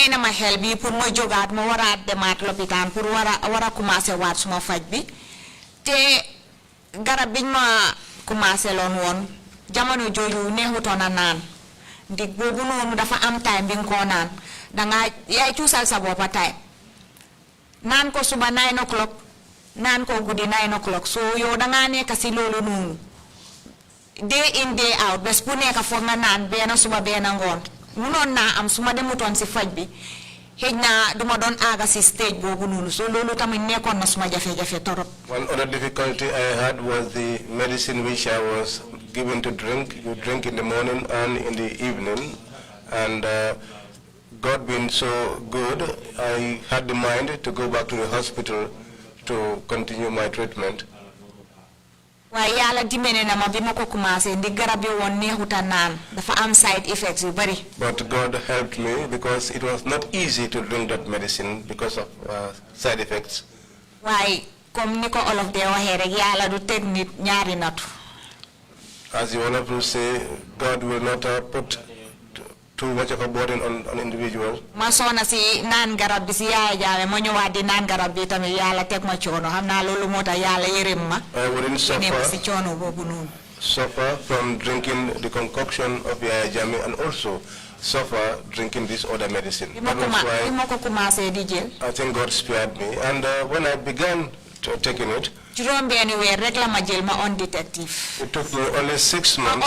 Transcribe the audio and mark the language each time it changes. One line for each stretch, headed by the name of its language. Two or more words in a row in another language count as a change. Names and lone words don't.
Wolof: na ma xel bi pour ma jógaat ma waraat demaat lopitaan pour war a commencé waat suma faj bi te garab biñ ma commencé loon woon jamono jooju neexutoon a naan ndig boobu noonu dafa am time bi nga koo naan danga yaay cuusal sa boppa time naan ko suba 9 o'clock naan ko guddi 9 o'clock so yow danga nekk si loolu noonu
English: day in day out
Wolof: bés bu nekk foog nga naan benn suba benn ngoon munoon naa am suma demutoon si faj bi xëj na duma doon aaga si stage boobu noonu so loolu tamit nekkoon na suma jafe-jafe torop.
English: One other difficulty I had was the medicine which I was given to drink. You drink in the morning and in the evening, and God being so good, I had the mind to go back to the hospital to continue my treatment.
Wolof: waaye yàlla dimbale na ma bi ma ko commencé ndi garab yi woon neexuta naan dafa am
English: side effects
Wolof: yu bari.
English: But God helped me because it was not easy to drink that medicine because of side effects.
Wolof: waaye comme ni ko olof dee waxee rek yàlla du teg nit ñaari nattu.
English: As you want to say, God will not put too much of a burden on an individual.
Wolof: Ma sona si naan garab bi si yaaya jaame ma ñëwaat di naan garab bi tamit yàlla teg ma coono xam naa loolu moo tax yàlla yërëm ma.
English: I wouldn't
Wolof: si coono boobu noonu.
English: suffer from drinking the concoction of Yaya Jammeh and also suffer drinking this other medicine. That was why I think God spared me. And when I began taking it, it took me only 6 months.